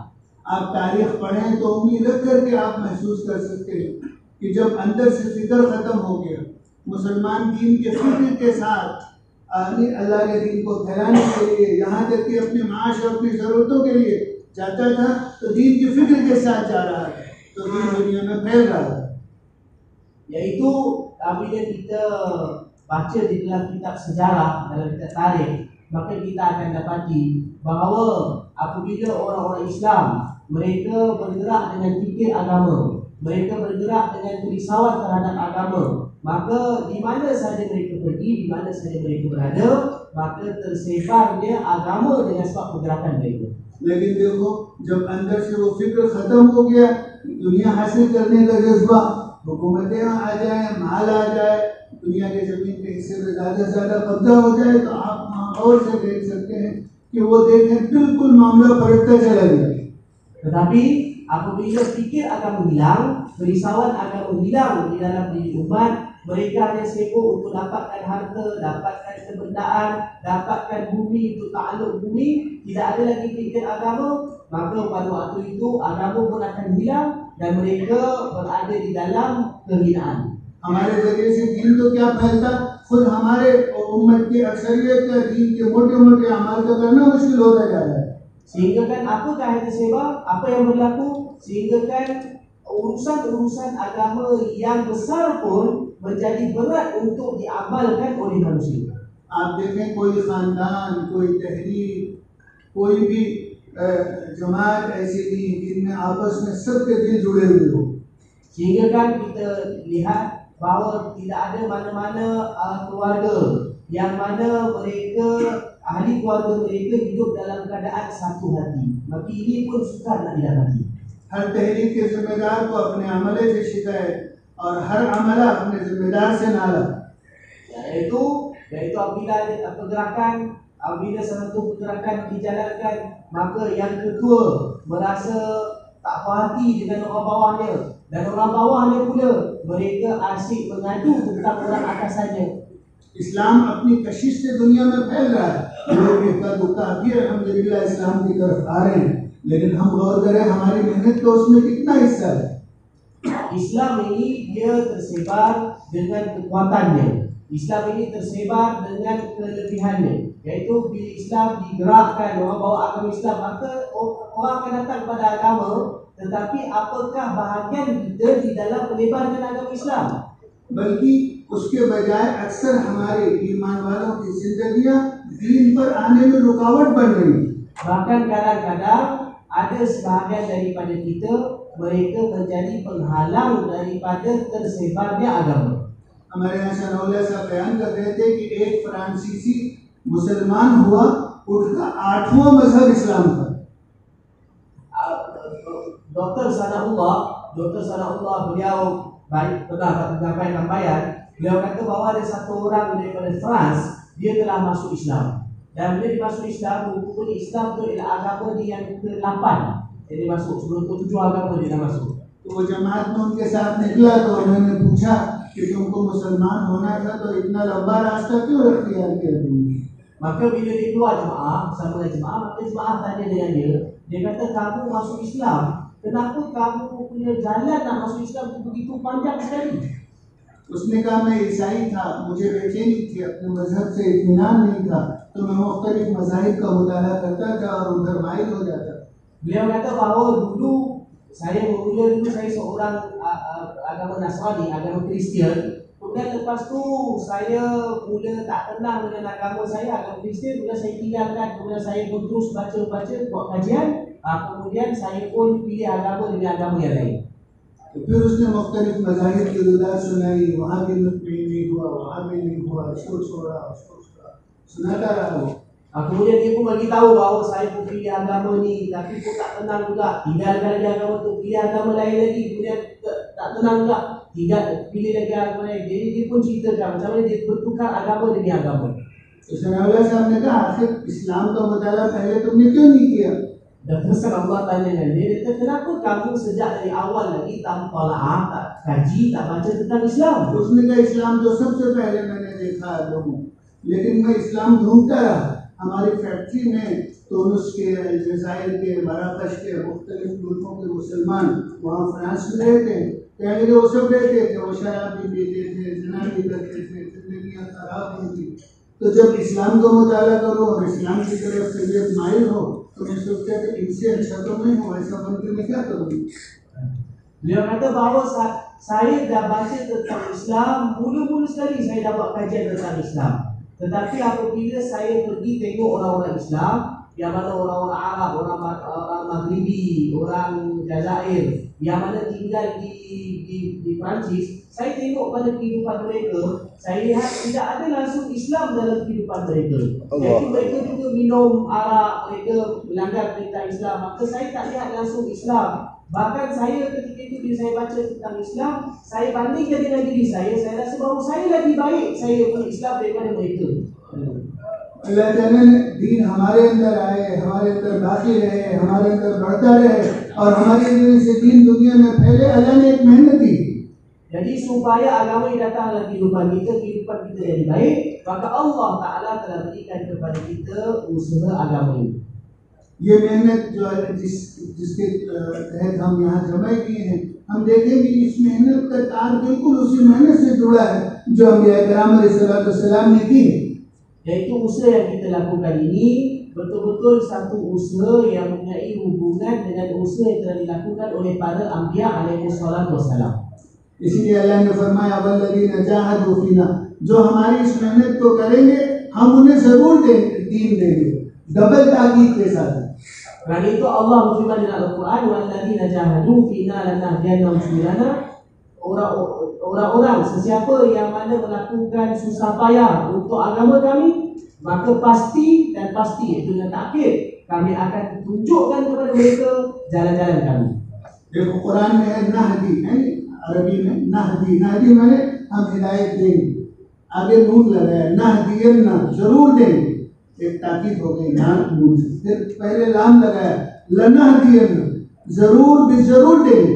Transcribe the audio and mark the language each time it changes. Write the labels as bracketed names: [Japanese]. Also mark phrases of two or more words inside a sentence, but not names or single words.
[Hindi] आप तारीख पढ़ें तो उम्मीद रख करके आप महसूस कर सकते हैं कि जब अंदर से फिक्र खत्म हो गया, मुसलमान दीन के फिक्र के साथ अल्लाह के दीन को फैलाने के लिए, यहाँ तक कि अपने माश और अपनी ज़रूरतों के लिए जाता था, तो दीन की फिक्र के साथ जा रहा है, तो दीन दुनिया में फैल रहा है। [Malay] Yaitu apabila kita baca di dalam kitab sejarah, dalam kitab tarikh, maka kita akan dapati bahawa apabila orang-orang Islam mereka bergerak dengan fikir agama, mereka bergerak dengan kerisauan terhadap agama, maka di mana sahaja mereka pergi, di mana sahaja mereka berada, maka tersebarnya agama dengan sebab pergerakan mereka. [Hindi] लेकिन देखो, जब अंदर से वो फिक्र खत्म हो गया, दुनिया हासिल करने का जज्बा, हुकूमतें आ जाए, माल आ जाए, दुनिया के जमीन के हिस्से में ज़्यादा से ज़्यादा कब्जा हो जाए, तो आप माहौल से देख सकते हैं कि वो देखें बिल्कुल मामला पलटता चला गया। [Malay] Tetapi apabila fikir agama hilang, kerisauan agama hilang di dalam diri umat, mereka hanya sibuk untuk dapatkan harta, dapatkan kebendaan, dapatkan bumi untuk takluk bumi, tidak ada lagi fikir agama, maka pada waktu itu agama pun akan hilang dan mereka berada di dalam kehinaan. [Hindi] हमारे जरिए से दीन तो क्या फैलता, खुद हमारे उम्मत की अक्सरियत का दीन के मोटे-मोटे अमाल का करना मुश्किल होता जा रहा है। [Malay] Sehingga kan apakah yang tersebar, apa yang berlaku, sehingga kan urusan-urusan agama yang besar pun menjadi berat untuk diamalkan oleh manusia. [Hindi] आप देखें कोई खानदान, कोई तहरीक, कोई भी जमात ऐसी थी जिनमें आपस में सबके दिल जुड़े हुए हो, [Malay] Sehingga kan kita lihat bahawa tidak ada mana-mana keluarga yang mana mereka, ahli keluarga mereka hidup dalam keadaan satu hati. Maka ini pun sukar nak didapati. [Hindi] हर तहरीक के जिम्मेदार को अपने अमले से शिकायत और हर अमला अपने जिम्मेदार से नाला। [Malay] Yaitu apabila ada pergerakan, apabila satu pergerakan dijalankan, maka yang ketua merasa tak puas hati dengan orang bawahnya, dan orang bawahnya pula mereka asyik mengadu tentang orang atasannya. [Hindi] इस्लाम अपनी कशिश से दुनिया में फैल रहा है, लोग इक्का दुक्का भी अल्हम्दुलिल्लाह इस्लाम की तरफ आ रहे हैं, लेकिन हम गौर करें हमारी मेहनत का उसमें कितना हिस्सा है। [Malay] Islam ini dia tersebar dengan kekuatannya. Islam ini tersebar dengan kelebihannya. Yaitu bila Islam digerakkan, orang bawa agama Islam, maka orang akan datang kepada agama. Tetapi apakah bahagian kita di dalam penyebaran agama Islam? [Hindi] बल्कि उसके बजाय अक्सर हमारे ईमान वालों की जिंदगियां दीन पर आने में रुकावट बन रही है। [Malay] Bahkan kadang-kadang ada sebahagian daripada kita, mereka menjadi penghalang daripada tersebarnya agama. [Hindi] हमारे यहाँ सनौला साहब बयान कर रहे थे कि एक फ्रांसीसी मुसलमान हुआ, उसका 8वां मजहब इस्लाम था। [Malay] Dr. Sanahullah beliau baik pernah menyampaikan bayan. Beliau kata bahawa ada satu orang daripada France, dia telah masuk Islam. Dan bila dia masuk Islam, rukun Islam itu adalah agama dia yang ke-8. Jadi masuk sebelum itu 7 agama dia dah masuk. [Hindi] तो वो जमात में उनके साथ निकला तो उन्होंने पूछा कि तुमको मुसलमान होना था तो इतना लंबा रास्ता क्यों इख्तियार किया तुमने। [Malay] Maka bila dia keluar jemaah, bersama dengan jemaah, maka jemaah tanya dengan dia kata, kamu masuk Islam, kenapa kamu punya jalan nak masuk Islam itu begitu panjang sekali? [Hindi] उसने कहा मैं ईसाई था, मुझे बेचैनी थी, अपने मजहब से इत्मीनान नहीं था, तो मैं मुख्तलिफ मज़ाहिब का मुताला करता था और उधर माइल हो जाता। [Malay] Beliau kata bahawa dulu saya seorang agama Nasrani, agama Kristian. Kemudian lepas tu saya mula tak tenang dengan agama saya, agama Kristian. Kemudian saya tinggalkan, kemudian saya terus baca-baca, buat kajian. Kemudian saya pun pilih agama dengan agama yang lain. [Hindi] तो फिर उसने मुख्तलिफ मज़ाहिब की रुदात सुनाई, वहाँ भी नहीं हुआ, वहाँ भी नहीं हुआ, इसको छोड़ा, उसको छोड़ा, सुनाता रहा वो। [Malay] Kemudian dia pun bagi tahu bahawa saya pun pilih agama ni, tapi pun tak tenang juga. Tinggalkan lagi agama tu, pilih agama lain lagi, kemudian tak tenang juga. Tidak pilih lagi agama lain. Jadi dia pun ceritakan macam mana dia bertukar agama demi agama. [Hindi] तो सनाउल्लाह साहब ने कहा आखिर इस्लाम का मुताला पहले तुमने क्यों नहीं किया। [Malay] Dan terus Allah tanya dengan dia kata, kenapa kamu sejak dari awal lagi tak tolaah, tak kaji, tak baca tentang Islam? [Hindi] उसने कहा इस्लाम तो सबसे पहले मैंने देखा है लोगों, लेकिन मैं इस्लाम ढूंढता रहा। हमारी फैक्ट्री में तुनिस के, अलजायर के, मराकश के, मुख्तलिफ मुल्कों के मुसलमान वहाँ फ्रांस में रहते हैं। कहने के वो सब रहते थे, वो शराब भी पीते थे, ज़िना भी करते थे, ज़िंदगियाँ खराब होती। तो जब इस्लाम को मुताला करो और इस्लाम की तरफ से ये माइल हो, तो मैं सोचता कि इनसे अच्छा तो नहीं हो, ऐसा बन के मैं क्या करूँगी। [Malay] Beliau kata bahawa saya dah baca tentang Islam, mula-mula sekali saya dah buat kajian tentang Islam. Tetapi apabila saya pergi tengok orang-orang Islam, yang mana orang-orang Arab, orang Maghribi, orang Jazair, yang mana tinggal di Perancis, saya tengok pada kehidupan mereka, saya lihat tidak ada langsung Islam dalam kehidupan mereka. Jadi mereka juga minum arak, mereka melanggar perintah Islam, maka saya tak lihat langsung Islam. Bahkan saya ketika itu bila saya baca tentang Islam, saya bandingkan dengan diri saya rasa bahawa saya lebih baik saya berislam daripada mereka. [Hindi] अल्लाह ताला ने दीन हमारे अंदर आए, हमारे अंदर बाकी रहे, हमारे अंदर बढ़ता रहे और हमारी वजह से दीन दुनिया में फैले। अल्लाह ने एक मेहनत दी। [Malay] Jadi supaya agama ini datang dalam kehidupan kita jadi baik, maka Allah Ta'ala telah berikan kepada kita usaha agama ini. [Hindi] ये मेहनत जो जिसके तहत हम यहाँ जमा किए हैं, हम देखेंगे इस मेहनत का तार बिल्कुल उसी मेहनत से जुड़ा है जो अंबिया किराम अलैहिस्सलाम ने की है। [Malay] Yaitu usaha yang kita lakukan ini betul-betul satu usaha yang mempunyai hubungan dengan usaha yang telah dilakukan oleh para anbiya alaihissalam. [Hindi] इसीलिए अल्लाह ने फरमाया [Arabic] والذين جاهدوا فينا, [Hindi] जो हमारी इस मेहनत को करेंगे हम उन्हें जरूर दीन देंगे, डबल ताकीद के साथ। [Malay] Kerana itu Allah berfirman dalam Al-Quran, [Arabic] والذين جاهدوا فينا لنهدينهم سبلنا. [Malay] Orang-orang sesiapa yang mana melakukan susah payah untuk agama kami, maka pasti dan pasti, itu dengan takkid, kami akan tunjukkan kepada mereka jalan-jalan kami. [Hindi] देखो कुरान में है नाहदी, अरबी में नाहदी, नाहदी माने हम हिदायत देंगे, आगे नून लगाया नाहदियन्ना, जरूर देंगे, एक ताकीद हो गई नून से, फिर पहले लाम लगाया लनाहदियन्ना, जरूर भी जरूर देंगे।